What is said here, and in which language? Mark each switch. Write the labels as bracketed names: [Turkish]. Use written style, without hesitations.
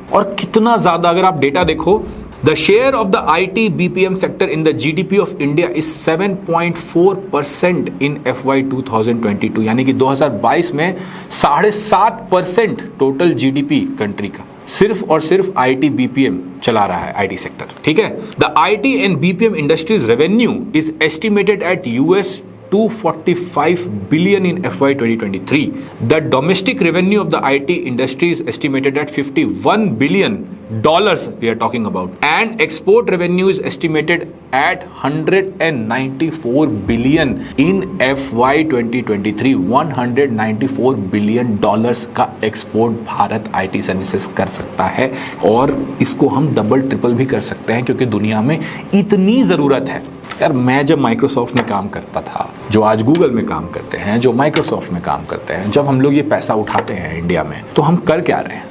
[Hindi] और कितना ज्यादा, अगर आप डेटा देखो, [English] The share of the IT BPM sector in the GDP of India is 7.4% in FY 2022, [Hindi] यानी कि 2022 में 7.5% टोटल GDP कंट्री का सिर्फ और सिर्फ IT BPM चला रहा है, IT सेक्टर। ठीक है। [English] The IT and BPM industries revenue is estimated at $245 billion in FY 2023. The domestic revenue of the IT industry is estimated at $51 billion we are talking about, and export revenue is estimated at $194 billion in FY 2023. [Hindi] $194 billion का export Bharat IT services कर सकता है, और इसको हम double triple भी कर सकते हैं, क्योंकि दुनिया में इतनी जरूरत है। यार मैं जब माइक्रोसॉफ्ट में काम करता था, जो आज गूगल में काम करते हैं, जो माइक्रोसॉफ्ट में काम करते हैं, जब हम लोग ये पैसा उठाते हैं इंडिया में, तो हम कर क्या रहे हैं?